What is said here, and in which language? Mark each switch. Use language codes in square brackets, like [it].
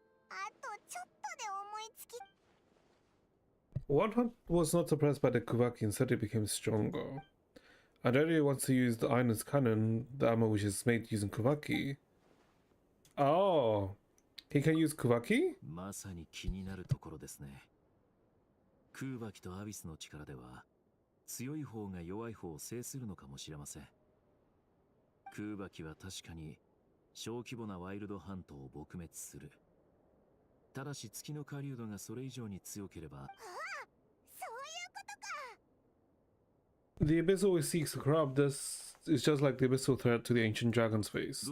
[ja] あとちょっとで思いつき。 [en] Wild Hunt was not suppressed by the Kuvaki, instead it became stronger. And Area wants to use the Island's cannon, the ammo which is made using Kuvaki. Oh, he can use Kuvaki? [ja] まさに気になるところですね。空爆とアビスの力では、強い方が弱い方を制するのかもしれません。空爆は確かに小規模なワイルドハントを撲滅する。ただし月の狩人がそれ以上に強ければ。 [en] The Abyss always seeks to corrupt. This is just like the abyssal threat to the ancient dragon's face.